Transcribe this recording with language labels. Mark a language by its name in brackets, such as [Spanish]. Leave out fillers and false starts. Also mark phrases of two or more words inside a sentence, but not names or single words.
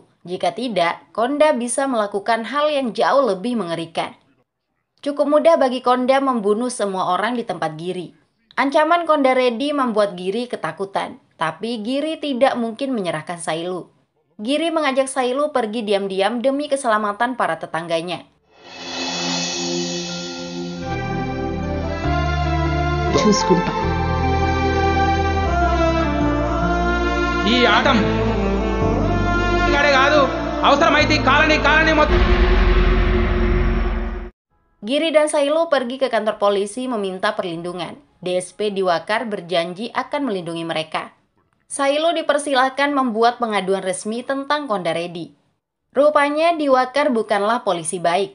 [Indonesian] Jika tidak, Konda bisa melakukan hal yang jauh lebih mengerikan. Cukup mudah bagi Konda membunuh semua orang di tempat Giri. Ancaman Kondaredi membuat Giri ketakutan, tapi Giri tidak mungkin menyerahkan Sailu. Giri mengajak Sailu pergi diam-diam demi keselamatan para tetangganya. [Telugu] చూసుకుంటా. ఈ ఆటం కాదు అవసరమైతే కాలనీ మొత్తం. [Indonesian] Giri dan Sailu pergi ke kantor polisi meminta perlindungan. DSP Diwakar berjanji akan melindungi mereka. Sailu dipersilahkan membuat pengaduan resmi tentang Kondaredi. Rupanya Diwakar bukanlah polisi baik.